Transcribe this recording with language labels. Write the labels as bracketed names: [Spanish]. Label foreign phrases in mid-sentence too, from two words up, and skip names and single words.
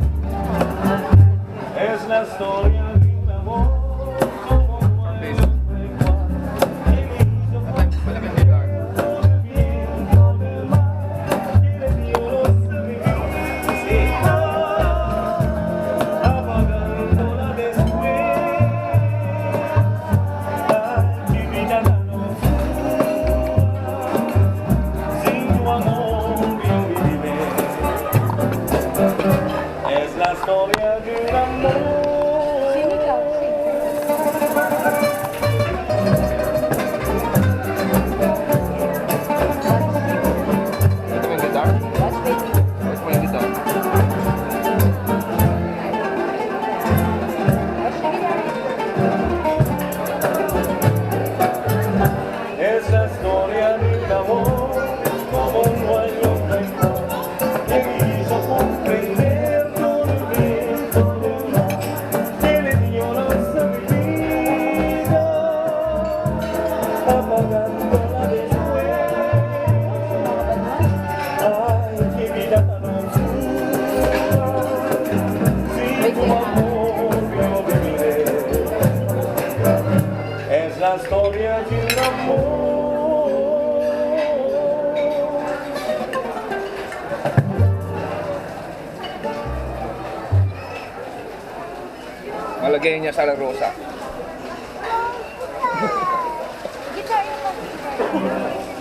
[Spanish] Es la historia de un amor como no hay otro igual, que me hizo comprender el viento del mar, que le dio los felicidad, apagándola después. Ay, mi vida la es la historia de un amor. [Filipino] Ito may guitar? Ito may guitar. [Spanish] Es la historia de un amor como no hay otro igual, que me hizo comprender todo el viento del mar, que le dio la vida, apagándola después. Ay, qué vida tan oscura, sin tu amor yo viviré. Es la historia de un amor. [Filipino] Malagay niya sa La Rosa. Guitar yung mag-guitar.